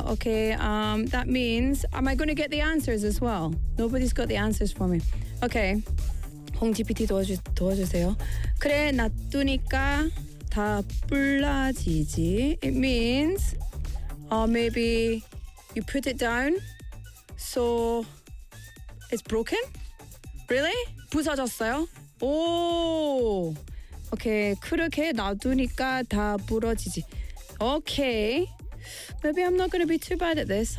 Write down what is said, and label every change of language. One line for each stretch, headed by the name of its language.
English: okay, that means, am I going to get the answers as well? Nobody's got the answers for me. Okay. 홍 GPT
Korean: 도와주세요. 그래, 놔두니까 다 불러지지.
English: It means, maybe you put it down, so it's broken? Really?
Korean: 부서졌어요?
English: Oh!
Korean: Okay, 그렇게 놔두니까 다 부러지지.
English: Okay, maybe I'm not going to be too bad at this.